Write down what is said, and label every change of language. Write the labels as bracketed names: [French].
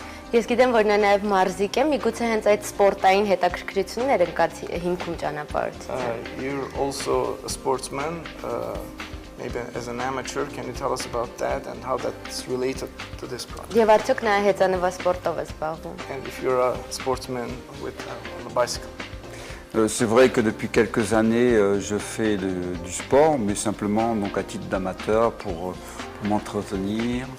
[Armenian] Ես գիտեմ, որ նա նաև մարզիկ է, միգուցե հենց այդ սպորտային հետաքրքրությունն էր ընկած հիմքում ճանապարհորդության։ [English] You're also a sportsman, maybe as an amateur, can you tell us about that and how that's related to this project? [Armenian] Եվ արդյոք նա հեծանվա սպորտով է զբաղվում։ [English] And if you're a sportsman with on a bicycle? [French] C'est vrai que depuis quelques années, je fais du sport, mais simplement donc à titre d'amateur pour m'entretenir.